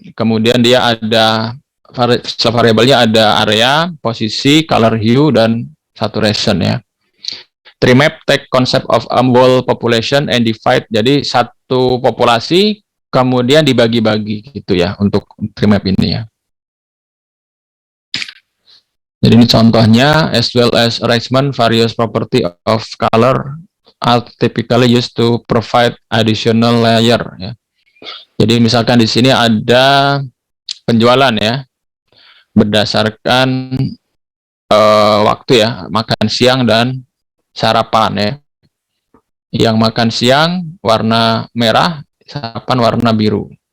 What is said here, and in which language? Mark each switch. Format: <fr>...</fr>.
<id>Kemudian dia ada variabelnya ada area, posisi, color hue, dan saturation ya.</id> <en>Tree map take concept of a whole population and divide.</en> <id>Jadi satu populasi kemudian dibagi-bagi gitu ya untuk tree map ini ya. Jadi ini contohnya,</id> <en>as well as arrangement various property of color are typically used to provide additional layer ya.</en> <id>Jadi misalkan di sini ada penjualan ya berdasarkan waktu ya, makan siang dan sarapan ya. Yang makan siang warna merah, sarapan warna biru.</id>